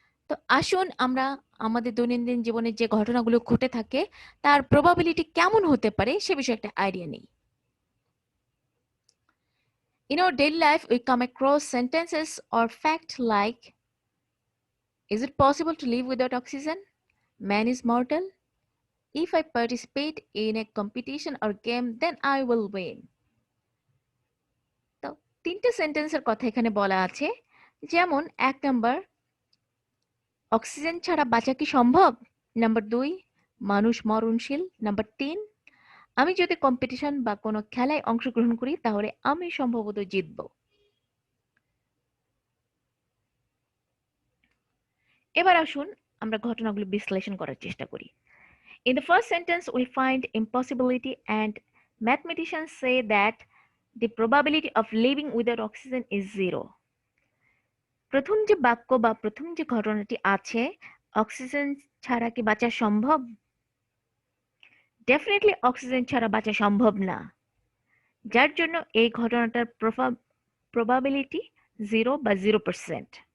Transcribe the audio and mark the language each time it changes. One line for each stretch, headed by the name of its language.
Bangla: তো আসুন আমরা আমাদের দৈনন্দিন জীবনে যে ঘটনাগুলো ঘটে থাকে তার প্রবাবিলিটি কেমন হতে পারে সে বিষয়ে একটা আইডিয়া নেই।
English: In our daily life, we come across sentences or facts like, is it possible to live without oxygen? Man is mortal. If I participate in a competition or game, then I will win.
Bangla: তো তিনটে সেন্টেন্সের কথা এখানে বলা আছে। যেমন 1 number, oxygen ছাড়া বাঁচা কি সম্ভব? নাম্বার 2, মানুষ মরণশীল। নাম্বার 3, আমি যদি কম্পিটিশন বা কোনো খেলায় অংশগ্রহণ করি তাহলে আমি সম্ভবত জিতব। এবার আসুন আমরা ঘটনাগুলো বিশ্লেষণ করার চেষ্টা করি।
English: In the first sentence we find impossibility and mathematicians say that the probability of living without oxygen is 0.
Bangla: প্রথম যে বাক্য বা প্রথম যে ঘটনাটি আছে, অক্সিজেন ছাড়া কি বাঁচা সম্ভব? ডেফিনেটলি অক্সিজেন ছাড়া বাঁচা সম্ভব না, যার জন্য এই ঘটনাটার প্রবাবিলিটি 0 বা 0%।